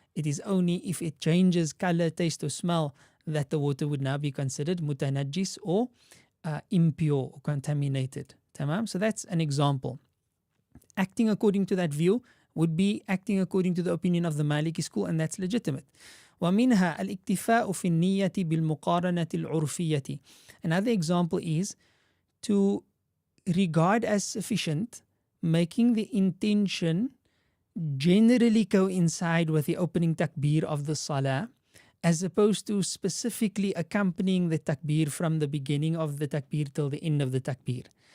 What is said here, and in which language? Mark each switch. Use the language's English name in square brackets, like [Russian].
[English] It is only if it changes color, taste or smell that the water would now be considered mutanajjis or impure or contaminated. Tamam? So that's an example. Acting according to that view would be acting according to the opinion of the Maliki school, and that's legitimate. [Arabic] ومنها الاكتفاء في النية بالمقارنة العرفية. [English] Another example is to regard as sufficient making the intention generally coincide with the opening takbir of the salah, as opposed to specifically accompanying the takbir from the beginning of the takbir till the end of the takbir.